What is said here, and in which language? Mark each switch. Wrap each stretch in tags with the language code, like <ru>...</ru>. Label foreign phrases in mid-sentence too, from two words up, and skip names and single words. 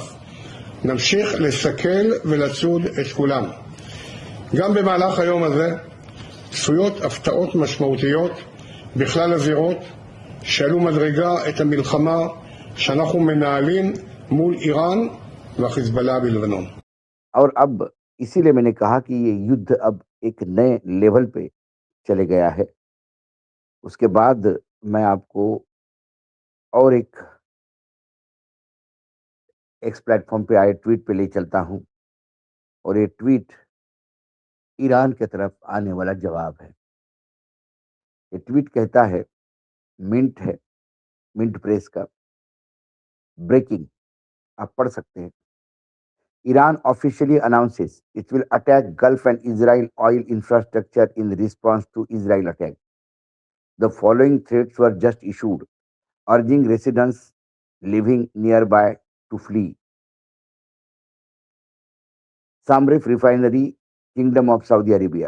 <he>נמשיך לסכל ולצוד את כולם. גם במהלך היום הזה צפויות הפתעות משמעותיות בכלל הזירות שעלו מדרגה את המלחמה שאנחנו מנהלים מול איראן והחיזבאללה בלבנון.</he> <hi>और अब इसीलिए मैंने कहा कि ये युद्ध अब एक नए लेवल पे चले गया है। उसके बाद मैं आपको और एक एक्स प्लेटफॉर्म पे आए ट्वीट पे ले चलता हूँ और ये ट्वीट ईरान की तरफ आने वाला जवाब है। ये ट्वीट कहता है, है मिंट प्रेस का, ब्रेकिंग, आप पढ़ सकते हैं।</hi> <en>Iran officially announces it will attack Gulf and Israel oil infrastructure in response to Israel attack. The following threats were just issued, urging residents living nearby to flee. Samrif Refinery, Kingdom of Saudi Arabia.</en>